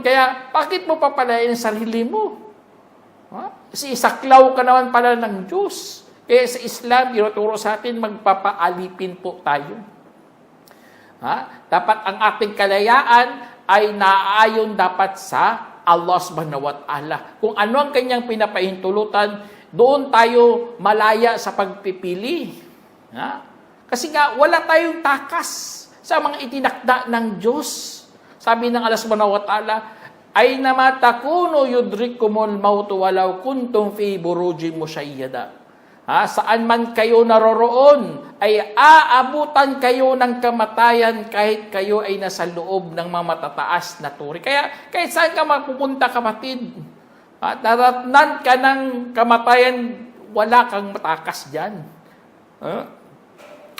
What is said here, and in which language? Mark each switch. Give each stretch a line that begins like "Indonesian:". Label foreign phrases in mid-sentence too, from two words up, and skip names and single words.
Filipino: Kaya, bakit mo papalain ang sarili mo? Kasi saklaw ka naman pala ng Diyos. Kaya sa Islam, tinuturo sa atin, magpapaalipin po tayo. Dapat ang ating kalayaan ay naaayon dapat sa
Arabic: الله سبحانه وتعالى.
Filipino: Kung ano ang kanyang pinapahintulutan, doon tayo malaya sa pagpipili. Kasi nga, wala tayong takas sa mga itinakda ng Diyos. Sabi ng
Arabic: الله سبحانه وتعالى أينما تكونوا يدرككم الموت ولو كنتم في بروج مشيدة.
Filipino: Saan man kayo naroroon, ay aabutan kayo ng kamatayan kahit kayo ay nasa loob ng mga matataas na turi. Kaya kahit saan ka mapupunta, kapatid, daratnan ka ng kamatayan, wala kang matakas dyan.